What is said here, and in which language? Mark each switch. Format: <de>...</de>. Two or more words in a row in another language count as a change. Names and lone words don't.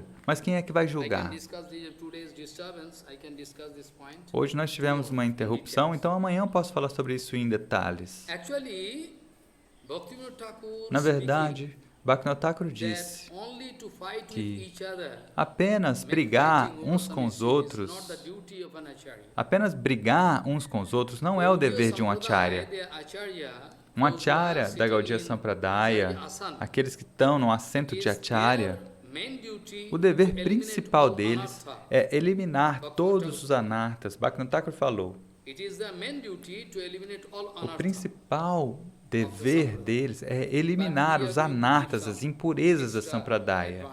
<pt>Mas quem é que vai julgar? Hoje nós tivemos uma interrupção, então amanhã eu posso falar sobre isso em detalhes. Na verdade, Bhaktivinoda Thakur disse que apenas brigar uns com os outros, não é o dever de um acharya. Um acharya da Gaudiya Sampradaya, aqueles que estão no assento de acharya, o dever principal deles é eliminar todos os anartas. Bhaktivinoda Thakur falou, o principal dever deles é eliminar os anartas, as impurezas da Sampradaya.</pt>